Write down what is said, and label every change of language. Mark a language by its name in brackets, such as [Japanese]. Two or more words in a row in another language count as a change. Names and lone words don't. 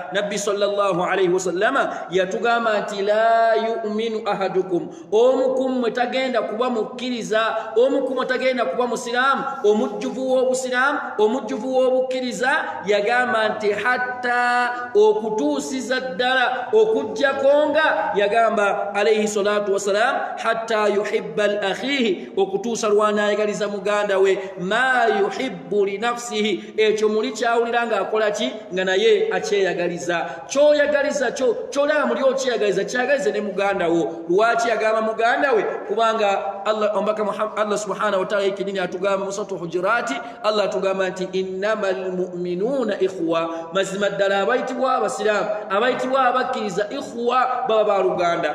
[Ganda] Nabbi [Arabic] صلى الله عليه وسلم [Ganda] yatugamba nti [Arabic] لا يؤمن أحدكم, [Ganda] omu kummwe tagenda kuba mukkiriza, omu kummwe tagenda kuba musiraamu omujjuvu w'obusiraamu, omujjuvu w'obukkiriza. Yagamba nti hatta, okutuusiza ddala, okujjako nga yagamba [Arabic] عليه الصلاة والسلام حتى يحب لأخيه, [Ganda] okutuusa lwanaayagaliza muganda we [Arabic] ما يحب لنفسه, [Ganda] ekyo muli kyawulira ng'akola ki, nga naye akyeyagaliza. Kyoyagaliza kyo kyolaba muli okyeyagaliza, kyagalize ne muganda wo. Lwaki yagamba muganda we? Kubanga [Arabic] الله سبحانه وتعالى [Ganda] ekidini atugamba mu suratu Hujurati, Allah atugamba nti [Arabic] إنما المؤمنون إخوة, [Ganda] mazima ddala abayitibwa abasiraamu, abayitibwa abakkiriza ikhwa baba baluganda.